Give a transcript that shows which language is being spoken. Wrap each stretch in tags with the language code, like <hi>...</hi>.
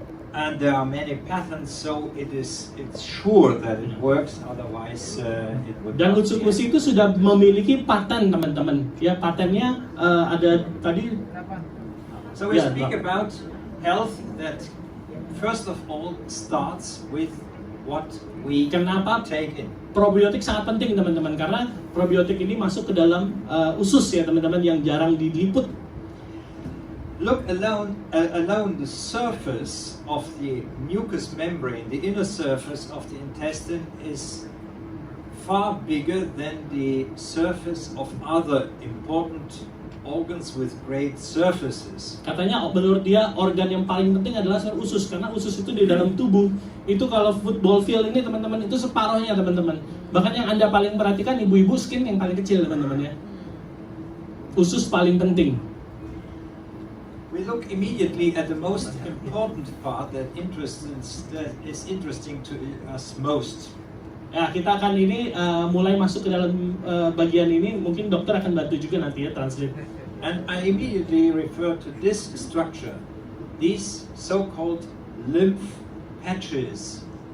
<en>And there are many patents, so it's sure that it works. Otherwise, it would.</en> <id>Dan Utsukushii itu sudah memiliki paten teman-teman. Ya patennya ada tadi.</id> <en>So we speak about health that first of all starts with what we take in.</en> <id>Probiotik sangat penting teman-teman karena probiotik ini masuk ke dalam usus ya teman-teman yang jarang diliput.</id> <en>Look alone the surface of the mucous membrane, the inner surface of the intestine is far bigger than the surface of other important organs with great surfaces.</en> <id>Katanya menurut dia organ yang paling penting adalah usus, karena usus itu di dalam tubuh. Itu kalau football field ini teman-teman itu separohnya teman-teman. Bahkan yang Anda paling perhatikan ibu-ibu skin yang paling kecil teman-teman ya. Usus paling penting.</id> <en>We look immediately at the most important part that is interesting to us most.</en> <id>Ya, kita akan ini mulai masuk ke dalam bagian ini, mungkin dokter akan bantu juga nanti ya translate.</id> <en>And I immediately refer to this structure, these so-called lymph patches.</en>